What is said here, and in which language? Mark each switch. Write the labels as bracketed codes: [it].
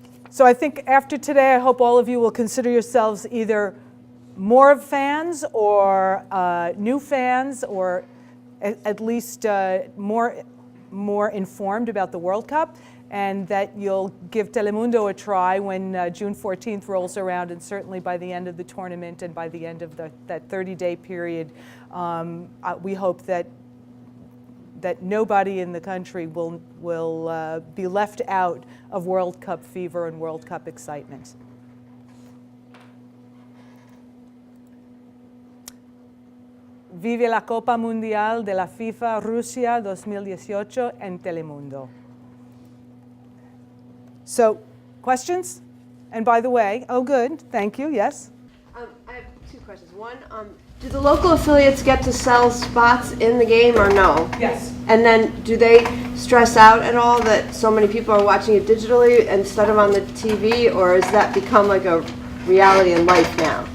[en] So I think after today, I hope all of you will consider yourselves either more fans or new fans, or at least more informed about the World Cup, and that you'll give Telemundo a try when June 14th rolls around, and certainly by the end of the tournament and by the end of that 30-day period. We hope that nobody in the country will be left out of World Cup fever and World Cup excitement. [es] Vive la Copa Mundial de la FIFA Rusia 2018 en Telemundo. [en] So, questions? And by the way, oh good, thank you, yes? I have two questions. One, do the local affiliates get to sell spots in the game or no? Yes. And then do they stress out at all that so many people are watching it digitally instead of on the TV, or has that become like a reality in life now?